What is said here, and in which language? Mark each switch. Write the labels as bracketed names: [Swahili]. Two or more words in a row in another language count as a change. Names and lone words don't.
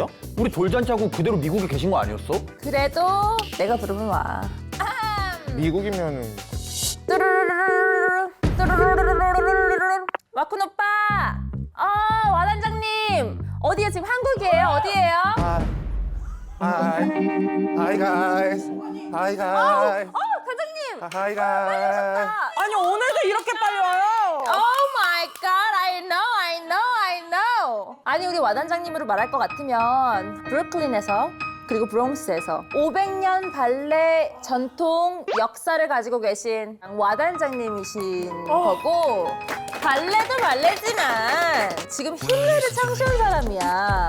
[Korean] 우리 돌잔치하고 그대로 미국에 계신 거 아니었어? 그래도 내가 부르면 와. 미국이면은 뚜루루루루루루, 뚜루루루루루루루루. 와쿤 오빠. 와단장님. 어디에 지금 한국이에요? 어디예요? [English] Hi guys. Hi guys. [Korean] 단장님. [English] Hi guys. [Korean] 아니 오늘도 이렇게 빨리 와요. [English] Oh my god, I know. [Korean] 아니 우리 와단장님으로 말할 것 같으면 브루클린에서 그리고 브롱스에서 500년 발레 전통 역사를 가지고 계신 와단장님이신 거고 발레도 발레지만 지금 힘레를 창시한 사람이야.